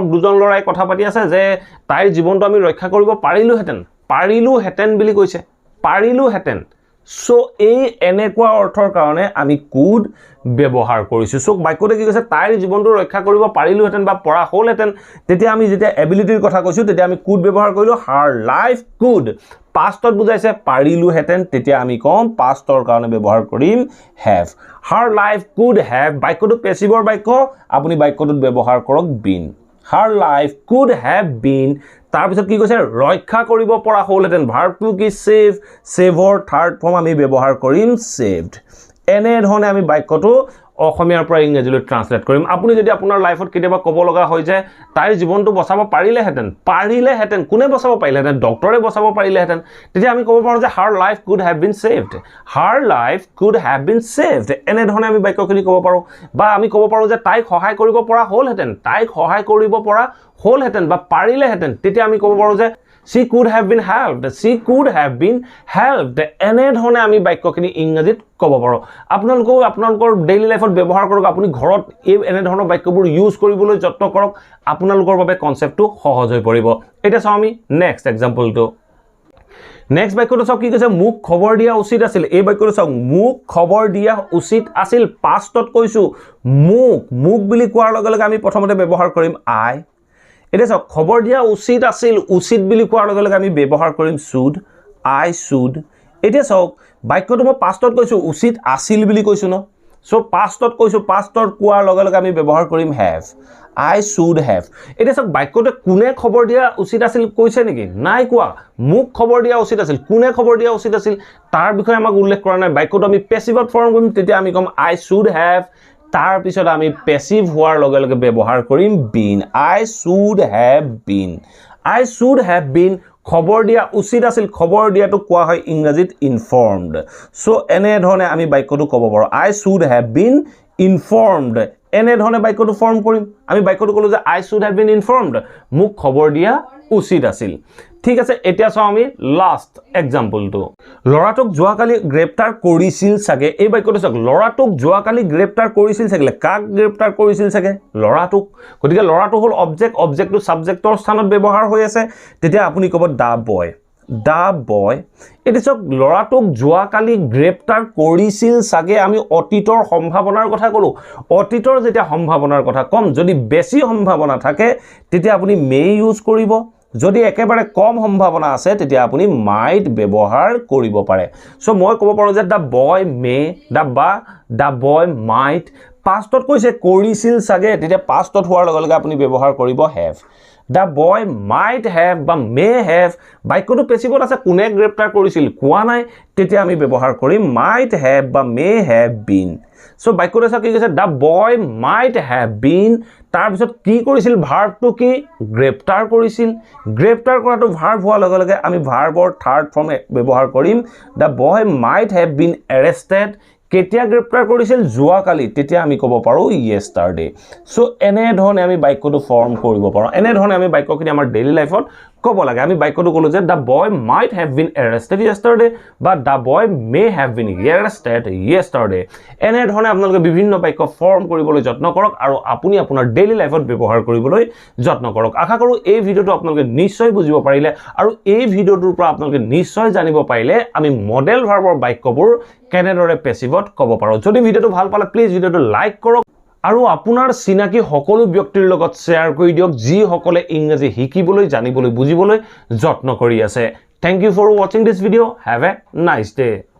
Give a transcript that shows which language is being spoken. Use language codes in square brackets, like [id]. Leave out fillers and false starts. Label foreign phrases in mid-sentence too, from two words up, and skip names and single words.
[as] দুজন লৰাই কথা পাতি আছে যে তাইৰ জীৱনটো আমি ৰক্ষা কৰিব পাৰিলোহেঁতেন বুলি কৈছে পাৰিলোহেঁতেন সো এই এনেকুৱা অৰ্থৰ কাৰণে আমি কুড ব্যৱহাৰ কৰিছো সো বাক্যতে কি কৈছে তাইৰ জীৱনটো ৰক্ষা কৰিব পাৰিলোহেঁতেন বা পৰা হ'লহেঁতেন তেতিয়া আমি যেতিয়া এবিলিটিৰ কথা কৈছো তেতিয়া আমি কুড ব্যৱহাৰ কৰিলো [en] her life could [as] পাষ্টত বুজাইছে পাৰিলোহেঁতেন তেতিয়া আমি কম পাষ্টৰ কাৰণে ব্যৱহাৰ কৰিম [en] have her life could have [as] বাক্যটো পেসিভৰ বাক্য আপুনি বাক্যটোত ব্যৱহাৰ কৰক [en] been her life could have been [as] তাৰ পিছত কি কৈছে ৰক্ষা কৰিব পৰা হ'লহেঁতেন ভাৰ্বটো কি [en] save third form [as] আমি ব্যৱহাৰ কৰিম সেভড এনে ধৰণে আমি বাক্যটো অসমীয়াৰ পৰা ইংৰাজীলৈ ট্ৰান্সলেট কৰিম আপুনি যদি আপোনাৰ লাইফত কেতিয়াবা ক'ব লগা হয় যে তাইৰ জীৱনটো বচাব পাৰিলেহেঁতেন কোনে বচাব পাৰিলেহেঁতেন ডক্টৰে বচাব পাৰিলেহেঁতেন তেতিয়া আমি ক'ব পাৰোঁ যে [en] her life could have been saved [as] এনে ধৰণে আমি বাক্যখিনি ক'ব পাৰোঁ বা আমি ক'ব পাৰোঁ যে তাইক সহায় কৰিব পৰা হ'লহেঁতেন বা পাৰিলেহেঁতেন তেতিয়া আমি ক'ব পাৰোঁ যে [en] she could have been helped [as] এনে ধৰণে আমি বাক্যখিনি ইংৰাজীত ক'ব পাৰোঁ আপোনালোকৰ [en] daily life [as] ব্যৱহাৰ কৰক আপুনি ঘৰত এই এনে ধৰণৰ বাক্যবোৰ ইউজ কৰিবলৈ যত্ন কৰক আপোনালোকৰ বাবে কনসেপ্টটো সহজ হৈ পৰিব এটা চাওঁ আমি [en] next example [as] নেক্সট বাক্যটো চাওক কি কৈছে মোক খবৰ দিয়া উচিত আছিল এই বাক্যটো চাওক মোক খবৰ দিয়া উচিত আছিল পাষ্টত কৈছো মোক বুলি কোৱাৰ লগে লগে আমি প্ৰথমতে ব্যৱহাৰ কৰিম আই এতিয়া চাওক খবৰ দিয়া উচিত বুলি কোৱাৰ লগে লগে আমি ব্যৱহাৰ কৰিম [en] I should [as] এতিয়া চাওক বাক্যটো মই পাষ্টত কৈছো উচিত আছিল বুলি কৈছো ন সো পাষ্টত কৈছো পাষ্টত কোৱাৰ লগে লগে আমি ব্যৱহাৰ কৰিম [en] have I should have [as] এতিয়া চাওক বাক্যটো কোনে খবৰ দিয়া উচিত আছিল কৈছে নেকি নাই কোৱা মোক খবৰ দিয়া উচিত আছিল কোনে খবৰ দিয়া উচিত আছিল তাৰ বিষয়ে আমাক উল্লেখ কৰা নাই বাক্যটো আমি পেসিভত ফৰ্ম কৰিম তেতিয়া আমি কম [en] I should have [as] তাৰ পিছত আমি পেসিভ হোৱাৰ লগে লগে ব্যৱহাৰ কৰিম [en] been I should have been [as] খবৰ দিয়া উচিত আছিল খবৰ দিয়াটো কোৱা হয় ইংৰাজীত ইনফৰ্মড সো এনে ধৰণে আমি বাক্যটো ক'ব পাৰোঁ [en] I should have been informed [as] এনে ধৰণে বাক্যটো ফৰ্ম কৰিম আমি বাক্যটো ক'লো যে [en] I should have been informed [as] মোক খবৰ দিয়া উচিত আছিল ঠিক আছে এতিয়া চাওঁ আমি [en] last example [as] লৰাটোক যোৱাকালি গ্ৰেপ্তাৰ কৰিছিল চাগে এই বাক্যটো চাওক লৰাটোক যোৱাকালি গ্ৰেপ্তাৰ কৰিছিল চাগে কাক গ্ৰেপ্তাৰ কৰিছিল চাগে লৰাটোক গতিকে লৰাটো হ'ল অবজেক্টটো সাবজেক্টৰ স্থানত ব্যৱহাৰ হৈ আছে তেতিয়া আপুনি ক'ব [en] the boy [as] এতিয়া চাওক লৰাটোক যোৱাকালি গ্ৰেপ্তাৰ কৰিছিল চাগে আমি অতীতৰ সম্ভাৱনাৰ কথা ক'লো অতীতৰ যেতিয়া সম্ভাৱনাৰ কথা কম যদি বেছি সম্ভাৱনা থাকে তেতিয়া আপুনি [en] may use [as] কৰিব যদি একেবাৰে কম সম্ভাৱনা আছে তেতিয়া আপুনি might ব্যৱহাৰ কৰিব পাৰে সো মই ক'ব পাৰো যে [en] the boy may the boy might [as] pastত কৈছে কৰিছিল সাগে তেতিয়া pastত হোৱাৰ লগে লগে আপুনি ব্যৱহাৰ কৰিব [en] have the boy might have [as] বা [en] may have [as] বাক্যটো পেছিভত আছে কোনে গ্ৰেপ্তাৰ কৰিছিল কোৱা নাই তেতিয়া আমি ব্যৱহাৰ কৰিম [en] might have [as] বা [en] may have been [as] সো বাক্যটো আছে কি কৈছে [en] the boy might have been [as] তাৰ পিছত কি কৰিছিল ভাৰ্বটো কি গ্ৰেপ্তাৰ কৰিছিল গ্ৰেপ্তাৰ কৰাটো ভাৰ্ব হোৱাৰ লগে লগে আমি ভাৰ্বৰ থাৰ্ড ফৰ্ম ব্যৱহাৰ কৰিম [en] the boy might have been [as] arrested কেতিয়া গ্ৰেপ্তাৰ কৰিছিল জুৱাকালি তেতিয়া আমি ক'ব পাৰো yesterday সো এনে ধৰণে আমি বাক্যটো ফৰ্ম কৰিব পাৰো এনে ধৰণে আমি বাক্যখিনি আমাৰ ডেইলি লাইফত ক'ব লাগে আমি বাক্যটো ক'লো যে [en] the boy might have been arrested yesterday [as] বা [en] the boy may have been arrested yesterday [as] এনে ধৰণে আপোনালোকে বিভিন্ন বাক্য ফৰ্ম কৰিবলৈ যত্ন কৰক আৰু আপুনি আপোনাৰ ডেইলি লাইফত ব্যৱহাৰ কৰিবলৈ যত্ন কৰক আশা কৰো এই ভিডিওটো আপোনালোকে নিশ্চয় বুজিব পাৰিলে আৰু এই ভিডিওটোৰ পৰা আপোনালোকে নিশ্চয় জানিব পাৰিলে আমি [en] modal verb [as] বাক্যবোৰ কেনেদৰে পেছিভত ক'ব পাৰো যদি ভিডিওটো ভাল পালে প্লিজ ভিডিওটো লাইক কৰক আৰু আপোনাৰ চিনাকি সকলো ব্যক্তিৰ লগত শেয়াৰ কৰি দিয়ক যি সকলে ইংৰাজী শিকিবলৈ জানিবলৈ বুজিবলৈ যত্ন কৰি আছে [en] thank you for watching this video have a nice day